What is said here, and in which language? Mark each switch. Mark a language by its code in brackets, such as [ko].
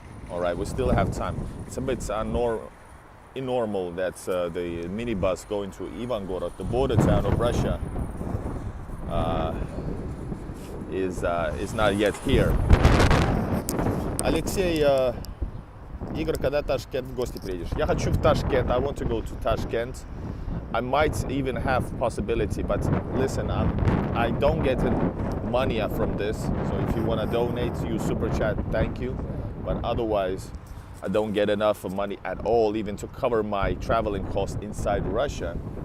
[en] All right, we still have time. It's a bit abnormal that the minibus going to Ivangorod, the border town of Russia, is not yet here. [ru] Алексей, Игорь, когда Ташкент в гости приедешь? Я хочу в Ташкент. [en] I want to go to Tashkent. I might even have possibility, but listen, I don't get money from this. So if you want to donate, use Super Chat, thank you. But otherwise, I don't get enough money at all, even to cover my traveling costs inside Russia.